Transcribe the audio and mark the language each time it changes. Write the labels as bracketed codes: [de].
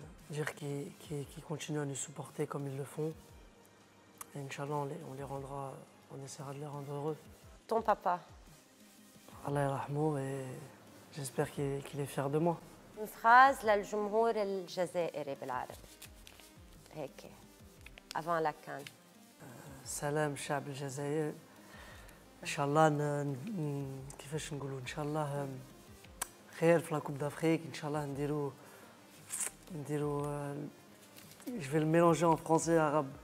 [fr] dire qu'ils continuent à nous supporter comme ils le font. Et Inch'Allah, on essaiera de les rendre heureux. Ton papa, Allah yarhamou, et j'espère qu'il est fier de moi. une phrase [ar] للجمهور الجزائري بالعربي هيك [fr] avant la CAN. [ar] سلام الشعب الجزائري. ان شاء الله كيفاش نقولوا ان شاء الله خير في لاكوب دافريك. ان شاء الله نديرو [fr] je vais le mélanger en français et arabe.